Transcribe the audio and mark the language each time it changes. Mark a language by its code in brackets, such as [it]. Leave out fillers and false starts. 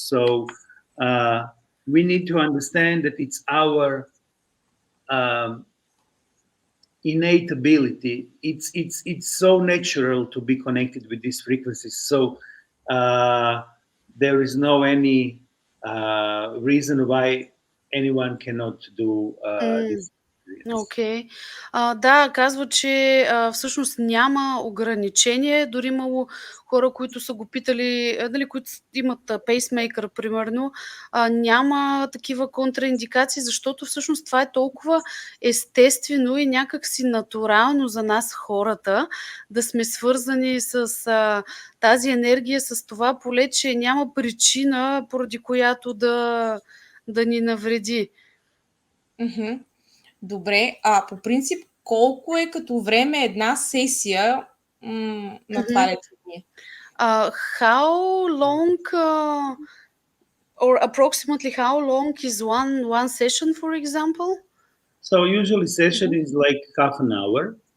[en] So we need to understand that it's our innate ability. It's so natural to be connected with these frequencies. So there is no any reason why anyone cannot do this. [bg] Окей. Да, казва, че всъщност няма ограничение. Дори имало хора, които са го питали, дали, които имат пейсмейкър, примерно, няма такива контраиндикации, защото всъщност това е толкова естествено и някакси натурално за нас хората да сме свързани с тази енергия, с това поле, че няма причина, поради която да ни навреди. Добре, по принцип, колко е като време една сесия на това лечение? [en] How long, or approximately how long is one session, for example? So usually session is like half an hour.